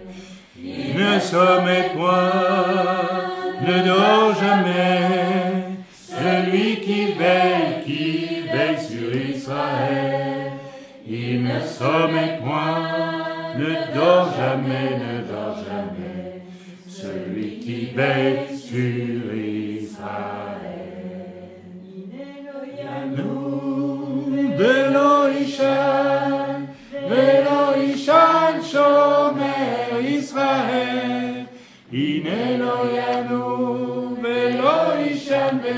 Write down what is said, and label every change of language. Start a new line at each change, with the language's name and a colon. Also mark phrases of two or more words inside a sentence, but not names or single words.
French: Il ne sommeille point, ne dort jamais, celui qui veille sur Israël. Il ne sommeille point, ne dort jamais, celui qui veille sur Israël.
Hebrew: ולא יישן שומר ישראל, הנה לא ינום ולא יישן